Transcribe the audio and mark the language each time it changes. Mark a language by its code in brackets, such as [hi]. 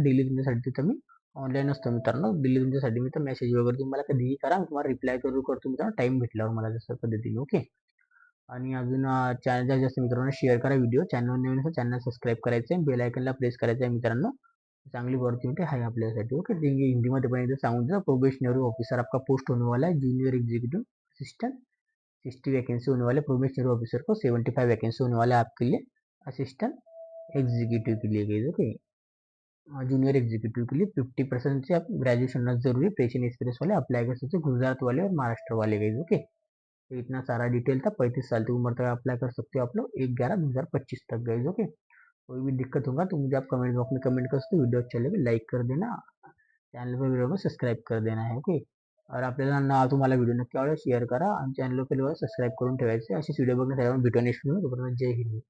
[mr] Daily तुमच्यासाठी तिथं मी online असतो मित्रांनो. डेली तुमच्यासाठी मी तर मेसेज वगैरे तुम्हाला कधीही करा. मी तुम्हाला रिप्लाय करतो मित्रांनो टाइम भेटल्यावर मला जसं पद्धतीने. ओके, आणि अजून चॅनल जास्त मित्रांनो शेअर करा व्हिडिओ. चॅनल नवीन असेल चॅनल सबस्क्राईब करायचं आहे. बेल आयकनला प्रेस करायचं आहे मित्रांनो. चांगली अपॉर्च्युनिटी आहे आपल्यासाठी. ओके, हिंदीमध्ये पण एकदा सांगून द्या. [hi] प्रोबेशनरी ऑफिसर आपका पोस्ट होने वाला है. जूनियर एग्जीक्यूटिव असिस्टेंट 60 वैकेंसी होने वाले. प्रोबेशनरी ऑफिसर को 75 वैकेंसी होने वाला है आपके लिए. असिस्टेंट एग्जीक्यूटिव के लिए गई. ओके, जूनियर एग्जीक्यूटिव के लिए 50% से आप ग्रेजुएशन जरूरी. फ्रेश एंड एक्सपीरियंस वाले अप्लाई कर सकते हो. गुजरात वाले और महाराष्ट्र वाले गए. ओके, तो इतना सारा डिटेल था. 35 साल की उम्र तक अप्लाई कर सकते हो आप लोग. 1/11/2025 तक गए. ओके, कोई भी दिक्कत होगा तो मुझे आप कमेंट बॉक्स में कमेंट कर सकते हो. वीडियो अच्छा लगे लाइक कर देना. चॅनल पर वीडियो को सब्सक्राइब कर देना है. [mr] ओके, और आपल्याला ना तुम्हाला व्हिडिओ नक्की आवडेल शेअर करा आणि चॅनल सबस्क्राईब करून ठेवायचे. असेच व्हिडिओ बघण्यासाठी आपण भेटू नेक्स्ट व्हिडिओ. जय हिंद.